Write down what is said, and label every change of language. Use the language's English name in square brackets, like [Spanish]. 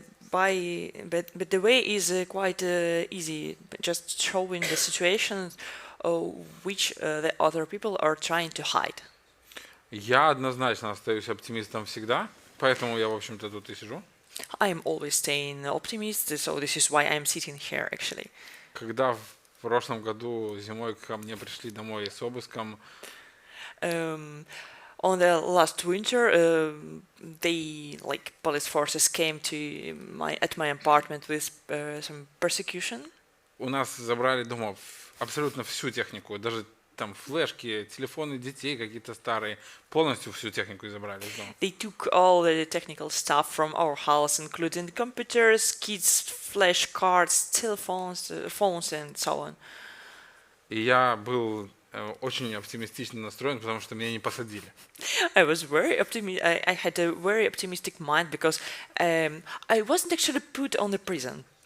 [English] But the way is quite easy, just showing the situations which the other people are trying to hide. [Russian] Я однозначно остаюсь оптимистом всегда, поэтому я, в общем-то, тут и сижу. [English] I'm always staying optimist, so this is why I'm sitting here, actually. [Russian] Когда в прошлом году зимой ко мне пришли домой с обыском, [English] on the last winter, they, like, police forces came to my apartment with some persecution. [Russian] У нас забрали дома абсолютно всю технику, даже там флешки, телефоны детей какие-то старые, полностью всю технику забрали из дома. [English] They took all the technical stuff from our house, including computers, kids' flash cards, telephones, phones, and so on. [Russian] И я был очень оптимистично настроен, потому что меня не посадили. [English] I was very I had a very optimistic mind because I wasn't actually put on the prison.